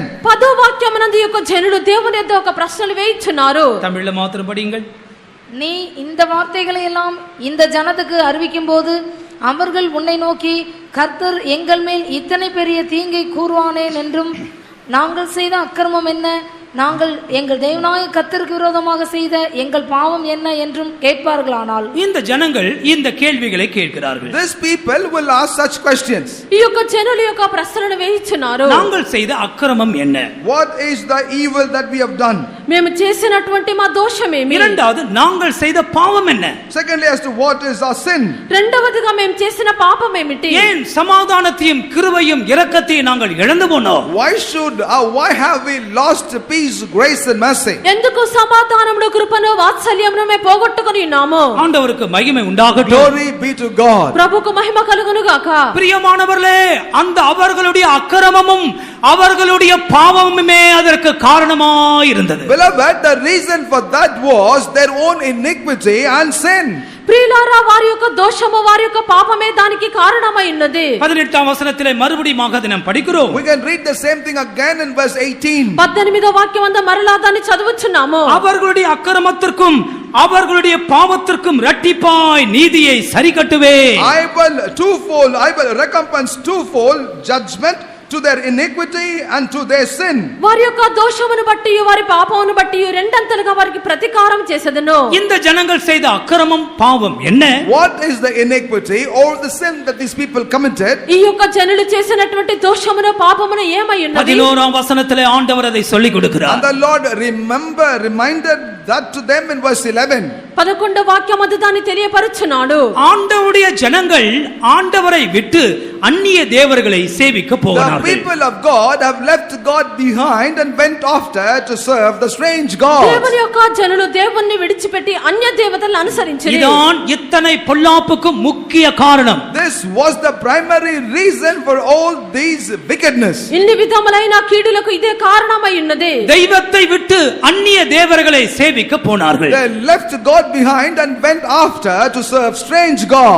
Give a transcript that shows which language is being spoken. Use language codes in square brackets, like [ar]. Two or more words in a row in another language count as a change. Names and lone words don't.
[te] 10వ వాక్యమునందు ఈ యొక్క జనులు దేవుని యొద్ద ఒక ప్రశ్నలు వేయించున్నారు. [ta] தமிழ்ல மாத்திரம் படியுங்கள். நீ இந்த வார்த்தைகளை எல்லாம் இந்த ஜனத்துக்கு அறிவிக்கும் போது அவர்கள் உன்னை நோக்கி, கர்த்தர் எங்கள் மேல் இத்தனை பெரிய தீங்கை கூறுவானேன் என்றும், நாங்கள் செய்த அக்கிரமம் என்ன, நாங்கள் எங்கள் தேவனாய கர்த்தருக்கு விரோதமாக செய்த எங்கள் பாவம் என்ன என்றும் கேட்பார்களானால். இந்த ஜனங்கள் இந்த கேள்விகளை கேட்கிறார்கள். [en] These people will ask such questions. [te] ఈ యొక్క జనులు యొక్క ప్రశ్నలను వేయించున్నారు. [ta] நாங்கள் செய்த அக்கிரமம் என்ன? [en] What is the evil that we have done? [te] మేము చేసినటువంటి మా దోషమేమి? [ta] இரண்டாவது, நாங்கள் செய்த பாவம் என்ன? [en] Secondly, as to what is our sin? [te] రెండవదిగా మేము చేసిన పాపం ఏమిటి? [ta] ஏன் சமாதானத்தையும் கிருபையும் இரக்கத்தையும் நாங்கள் இழந்து போனோம்? [en] Why have we lost peace, grace and mercy? [te] ఎందుకు సమాధానమును, కృపను, వాత్సల్యమును మేము పోగొట్టుకొని ఉన్నాము? [ta] ஆண்டவருக்கு மகிமை உண்டாகட்டும். [en] Glory be to God. [te] ప్రభువుకు మహిమ కలుగును గాక. [ta] பிரியமானவர்களே, அந்த அவர்களுடைய அக்கிரமமும் அவர்களுடைய பாவமுமே அதற்கு காரணமாய் இருந்தது. [en] Beloved, the reason for that was their own iniquity and sin. [te] ప్రియులారా, వారి యొక్క దోషము, వారి యొక్క పాపమే దానికి కారణమై ఉన్నది. [ta] 18వ వసనத்திலே மறுபடியும் நாம் படிக்கிறோம். [en] We can read the same thing again in verse 18. [te] 18వ వాక్యమందు మరలా దాన్ని చదువుచున్నాము. [ta] அவர்களுடைய அக்கிரமத்திற்கும் அவர்களுடைய பாவத்திற்கும் இரட்டிப்பாய் நீதியை சரிகட்டுவே. [en] I will recompense twofold judgment to their iniquity and to their sin. [te] వారి యొక్క దోషమును బట్టి, వారి పాపమును బట్టి రెండంతలుగా వారికి ప్రతీకారం చేసేదను. [ta] இந்த ஜனங்கள் செய்த அக்கிரமம், பாவம் என்ன? [en] What is the iniquity or the sin that these people committed? [te] ఈ యొక్క జనులు చేసినటువంటి దోషమును, పాపమును ఏమై ఉన్నది? [ta] 11వ వసనத்திலே ஆண்டவர் அதை சொல்லிக் கொடுக்கிறார். [en] And the Lord reminded that to them in verse 11. [te] 11వ వాక్యమందు దాన్ని తెలియపరుచున్నాడు. [ta] ஆண்டவருடைய ஜனங்கள் ஆண்டவரை விட்டு அந்நிய தேவர்களை சேவிக்க போகிறார்கள். [en] The people of God have left God behind and went after to serve the strange god. [te] దేవుని యొక్క జనులు దేవుణ్ణి విడిచిపెట్టి అన్య దేవతలను అనుసరించారు. [ta] இதான் இத்தனை பொல்லாப்புக்கு முக்கிய காரணம். [en] This was the primary reason for all these wickedness. [te] ఇన్ని విధములైన కీడులకు ఇదే కారణమై ఉన్నది. [ta] தெய்வத்தை விட்டு அந்நிய தேவர்களை சேவிக்க போனார்கள். [en] They left God behind and went after to serve strange gods.